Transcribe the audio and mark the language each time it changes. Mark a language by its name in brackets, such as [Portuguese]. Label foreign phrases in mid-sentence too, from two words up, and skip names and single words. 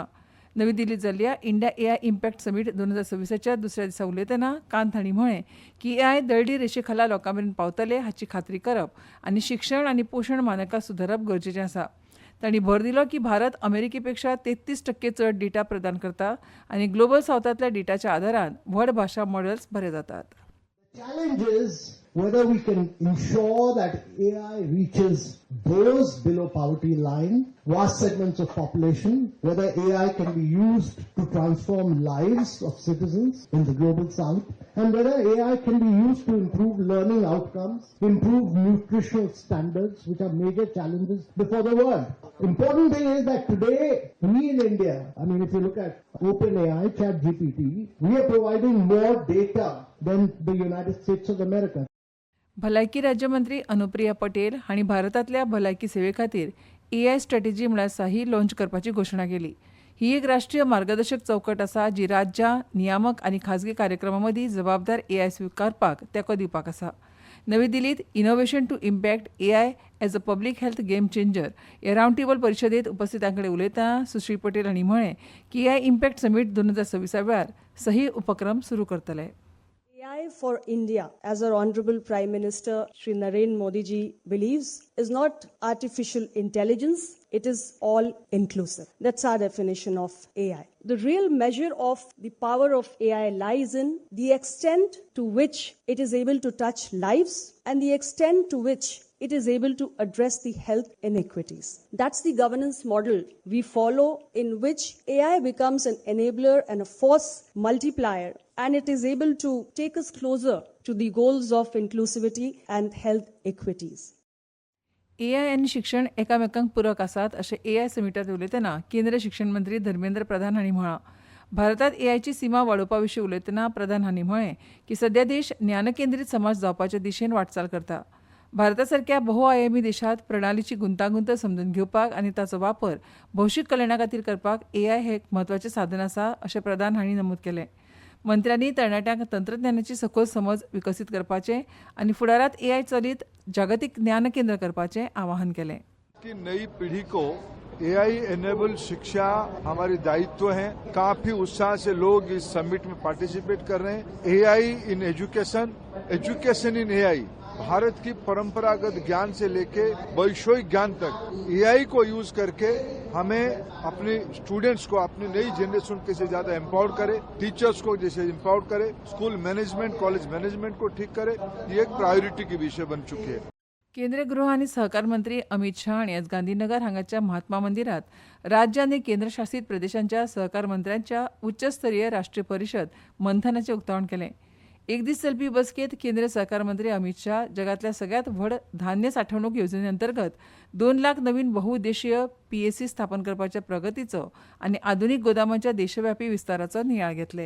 [Konkani] नवी दिल्लींत जाल्ल्या इंडिया एआय इम्पॅक्ट समीट 2026च्या दुसऱ्या दिसा उलयतना कांत हांणी म्हळें की एआय दळडी रेशेखाला लोकां मेरेन पावतले हाची खात्री करप आनी शिक्षण आनी पोशण मानकां सुदारप गरजेचें आसा. तांणी भर दिलो की भारत अमेरिकेपेक्षा 33% चड डेटा प्रदान करता आनी ग्लोबल सावथांतल्या डेटाच्या आदारान व्हड भाशा मॉडेल्स बरे जातात. [English] Challenge is whether we can ensure that AI reaches those below poverty line, vast segments of population, whether AI can be used to transform lives of citizens in the global south, and whether AI can be used to improve learning outcomes, improve nutritional standards, which are major challenges before the world. Important thing is that today, we in India, if you look at OpenAI, ChatGPT, we are providing more data than the United States of America. [Konkani] भलायकी राज्यमंत्री अनुप्रिया पटेल हांणी भारतांतल्या भलायकी सेवे खातीर [English] AI strategy [Konkani] म्हळ्यार साही लॉन्च करपाची घोशणा केली. ही एक राष्ट्रीय मार्गदर्शक चौकट आसा जी राज्यां, नियामक आनी खाजगी कार्यक्रमां मदीं जबाबदार एआय स्विकारपाक तेंको दिवपाक आसा. नवी दिल्लींत इनोव्हेशन टू इम्पॅक्ट एआय एज अ पब्लीक हेल्थ गेम चेंजर ह्या रावंड टेबल परिशदेंत उपस्थितां कडेन उलयतना सुश्री पटेल हांणी म्हळें की एआय इम्पॅक्ट समीट 2026 वेळार सही उपक्रम सुरू करतले. [English] AI for India, as our Honorable Prime Minister Shri Narendra Modi ji believes, is not artificial intelligence, it is all inclusive. That's our definition of AI. The real measure of the power of AI lies in the extent to which it is able to touch lives and the extent to which it is able to address the health inequities. That's the governance model we follow, in which AI becomes an enabler and a force multiplier, and it is able to take us closer to the goals of inclusivity and health equities. [Konkani] एआय आनी शिक्षण एकामेकांक पूरक आसात अशें एआय समिटांत उलयतना केंद्रीय शिक्षण मंत्री धर्मेंद्र प्रधान हांणी म्हळां. भारतांत एआयची सीमा वाडोवपा विशीं उलयतना प्रधान हांणी म्हळें की सध्या देश ज्ञानकेंद्रीत समाज जावपाचे दिशेन वाटचाल करता. भारतासारख्या बहुआयामी देशांत प्रणालीची गुंतागुंत समजून घेवपाक आनी ताचो वापर भौशीक कल्याणा खातीर करपाक एआय हें एक म्हत्वाचें साधन आसा अशें प्रधान हांणी नमूद केलें. मंत्र्यांनी तरणाट्यांक तंत्रज्ञानाची सखोल समज विकसीत करपाचें आनी फुडारांत एआय चलीत जागतीक ज्ञान केंद्र करपाचें आवाहन केलें. [Hindi] की नई पीढ़ी को [English] AI enable [Hindi] शिक्षा हमारी दायित्व है. काफी उत्साह से लोग इस समिट में पार्टिसिपेट कर रहे हैं. [English] AI in education, education in AI, [Hindi] भारत की परंपरागत ज्ञान से लेके वैश्विक ज्ञान तक एआई को यूज करके हमें अपने स्टूडेंट्स को, अपनी नई जनरेशन के से ज्यादा एम्पावर करे, टीचर्स को जैसे एम्पावर करे, [English] school management, college management [Hindi] को ठीक करे. ये एक प्रायोरिटी की विषय बन चुकी है. [Konkani] केंद्रीय गृह आनी सहकार मंत्री अमित शाह हांणी आज गांधीनगर हांगाच्या महात्मा मंदिरात राज्य आनी केंद्रशासीत प्रदेशांच्या सहकार मंत्र्यांच्या उच्चस्तरीय राष्ट्रीय परिशद मंथनाचें उक्तावण केलें. एक दीस चलपी बसकेंत केंद्रीय सहकार मंत्री अमित शाह जगांतल्या सगळ्यांत व्हड धान्य साठवणूक येवजणे अंतर्गत 2 लाख नवीन बहुउद्देशीय पीएसी स्थापन करपाच्या प्रगतीचो आनी आधुनीक गोदामांच्या देशव्यापी विस्ताराचो नियाळ घेतले.